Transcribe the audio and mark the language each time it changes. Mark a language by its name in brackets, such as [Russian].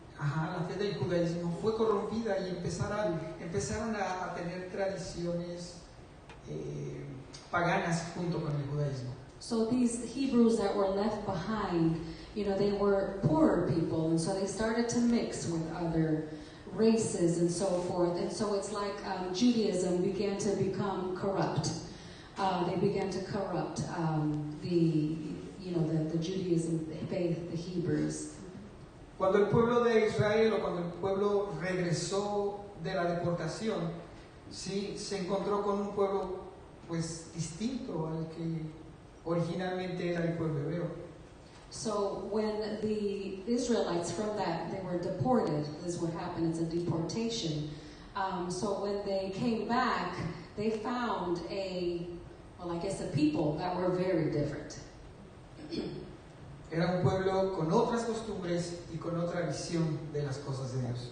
[Spanish] La fe del judaísmo fue corrompida y empezaron a tener tradiciones paganas junto con el judaísmo. [English] So these Hebrews that were left behind, they were poorer people, and so they started to mix with other races and so forth. And so it's like Judaism began to become corrupt. They began to corrupt the Judaism faith, the Hebrews. [Spanish] Cuando el pueblo de Israel o cuando el pueblo regresó de la deportación, sí, se encontró con un pueblo pues distinto al que originalmente era el pueblo hebreo. [English] So when the Israelites from that, they were deported, this is what happened, it's a deportation. So when they came back, they found a people that were very different. [Spanish] Era un pueblo con otras costumbres y con otra visión de las cosas de Dios.